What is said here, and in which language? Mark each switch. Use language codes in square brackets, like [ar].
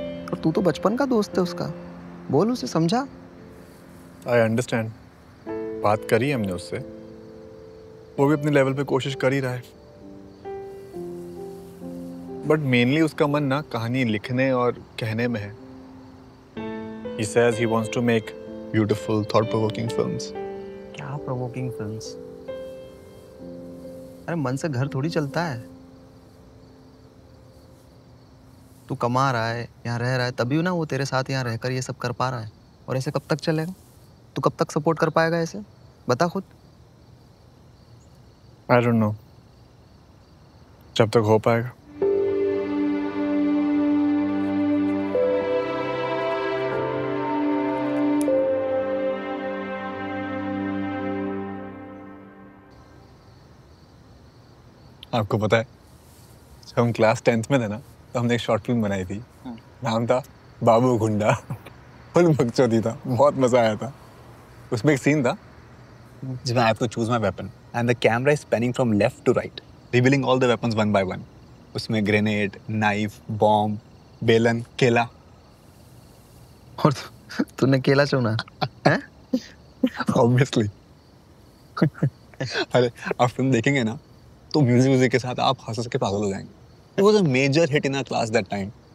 [hi] और तू तो बचपन का दोस्त है उसका, बोल उसे, समझा। [en] I understand, [hi] बात करी हमने उससे, वो भी अपने लेवल पे कोशिश कर ही रहा है, बट मेनली उसका मन ना कहानी लिखने और कहने में है। [en] He says he wants to make beautiful, thought-provoking films. [hi] क्या प्रोवोकिंग फिल्म्स? अरे मन से घर थोड़ी चलता है। तू कमा रहा है, यहाँ रह रहा है, तभी ना वो तेरे साथ यहाँ रहकर ये सब कर पा रहा है। और ऐसे कब तक चलेगा? तू कब तक सपोर्ट कर पाएगा ऐसे? बता खुद। [en] I don't know. [hi] जब तक हो पाएगा। आपको पता है, जब हम क्लास 10th में थे ना, तो हमने एक शॉर्ट फिल्म बनाई थी, नाम था बाबू गुंडा। फुल बकचोदी था, बहुत मजा आया था। उसमें एक सीन था जिसमें [en] I have to choose my weapon and the camera is panning from left to right, revealing all the weapons one by one. [hi] उसमें ग्रेनेड, नाइफ, बॉम्ब, बेलन, केला, और तूने केला चुना है? ऑब्वियसली। अरे आप फिल्म देखेंगे ना तो म्यूजिक के साथ आप हंस के पागल हो जाएंगे। [en] It was a major hit in our class that time.